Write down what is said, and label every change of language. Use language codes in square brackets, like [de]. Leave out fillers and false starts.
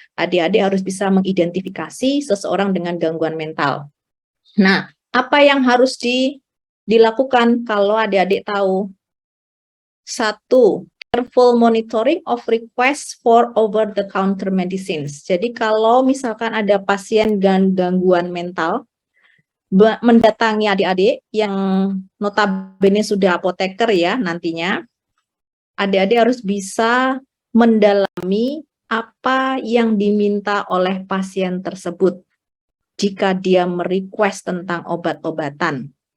[id] Adik-adik harus bisa mengidentifikasi seseorang dengan gangguan mental. Nah, apa yang harus dilakukan kalau adik-adik tahu? 1. [en] Careful monitoring of requests for over-the-counter medicines. [id] Jadi kalau misalkan ada pasien gangguan mental, mendatangi adik-adik yang notabene sudah apoteker ya nantinya, adik-adik harus bisa mendalami apa yang diminta oleh pasien tersebut jika dia merequest tentang obat-obatan.